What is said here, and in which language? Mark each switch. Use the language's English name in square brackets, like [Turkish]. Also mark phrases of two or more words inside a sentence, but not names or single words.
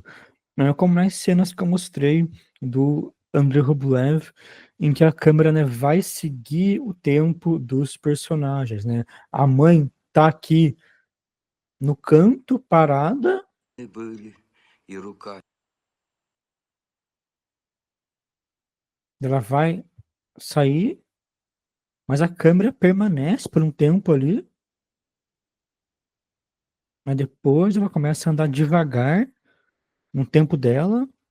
[Portuguese] Não é como nas cenas que eu mostrei do Andrei Rublev, em que a câmera, né, vai seguir o tempo dos personagens, né? A mãe tá aqui no canto, parada. [Russian] Были, и рука [Portuguese] Ela vai sair, mas a câmera permanece por um tempo ali. Mas depois ela começa a andar devagar no tempo dela.